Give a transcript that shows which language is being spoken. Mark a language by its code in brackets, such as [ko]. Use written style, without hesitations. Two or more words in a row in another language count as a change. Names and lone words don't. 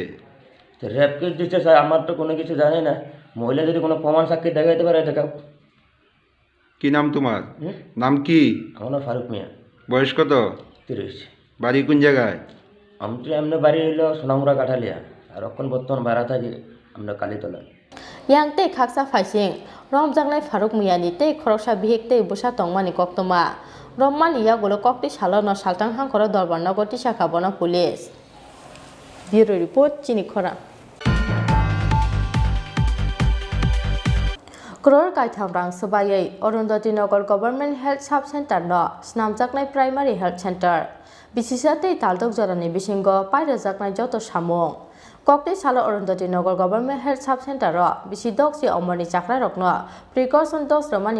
[bn] তো [en] rape case [bn] দিচ্ছে স্যার, আমার তো কোনো কিছু জানি না। মহিলা যদি কোনো প্রমাণ সাক্ষী দেখাইতে পারে দেখাও। কি নাম তোমার? নাম কি? আমার নাম ফারুক মিয়া। বয়স কত? 30। বাড়ি কোন জায়গায়? আমি তো এমনি বাড়ি হইল সোনামুড়া কাঠালিয়া, আর এখন বর্তমান ভাড়া থাকি আমরা কালীতলা। [trp] yang tei khaksa phaising rom jangnai Faruk Miyani tei khoroksa bihik tei busa tongmani Koktwma rommani yagolo kokti salo no saltang hangkoro dorbar no goti shaka bono police. [en] Bureau report [trp] Tini khora. Kror kaitham rang sabayai Arundhati Nagar Government Health Sub Center no snamjaknai Primary Health Center bisisa tei taldok jorani bisingo pairejaknai joto samung Kokti salo Arundhati Nagar Government Health Sub Center ro bisi doksi omoni chakra rokno [en] precaution dose [trp] romani